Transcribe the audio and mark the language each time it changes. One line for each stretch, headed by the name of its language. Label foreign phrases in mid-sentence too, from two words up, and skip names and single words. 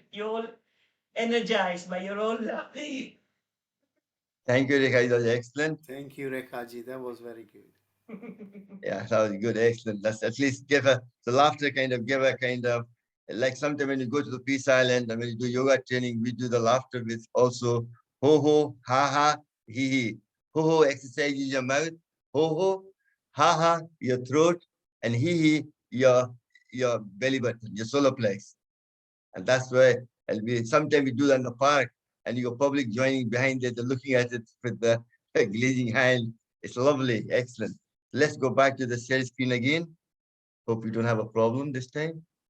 English: You all energized by your own laughing. Thank you, Rekha. That was excellent. Thank you, Rekhaji. That was very good. Yeah, that was good. Excellent. Let's at least give the laughter kind of give a kind of like sometimes when you go to the Peace Island and when you do yoga training, we do the laughter with also ho ho, ha ha, he he. Ho ho exercise in your mouth, ho ho, ha ha, your throat, and he your belly button, your solar plex. And that's where and we sometimes we do that in the park and you got public joining behind it, they're looking at it with the glazing hand. It's lovely, excellent. Let's go back to the share screen again. Hope you don't have a problem this time.